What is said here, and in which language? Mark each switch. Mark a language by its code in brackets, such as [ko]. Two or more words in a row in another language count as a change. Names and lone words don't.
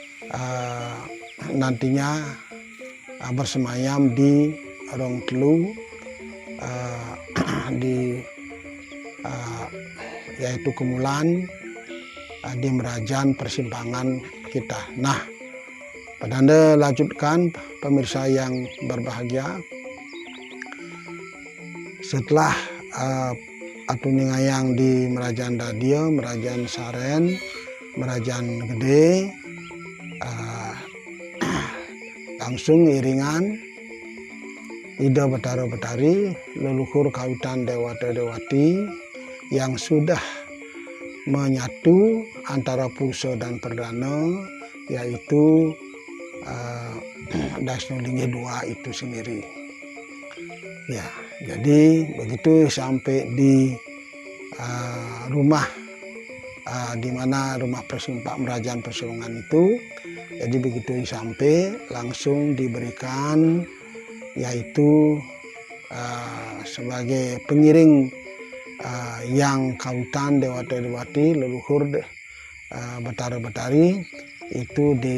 [id] nantinya bersemayam di Rong Telu, yaitu Kemulan, di Merajan persimpangan kita. Nah, pada Anda lanjutkan pemirsa yang berbahagia, setelah atuningayang di Merajan Dadio, Merajan Saren, Merajan Gede, langsung iringan Ida Betara Betari, leluhur kawitan Dewata Dewati yang sudah menyatu antara Purso dan Perdana, yaitu Dasnolinggi II itu sendiri. Ya, jadi begitu sampai di rumah di mana rumah Merajan Persulungan itu, jadi begitu sampai langsung diberikan, yaitu sebagai pengiring yang kawitan Dewata Dewati leluhur Betara Betari itu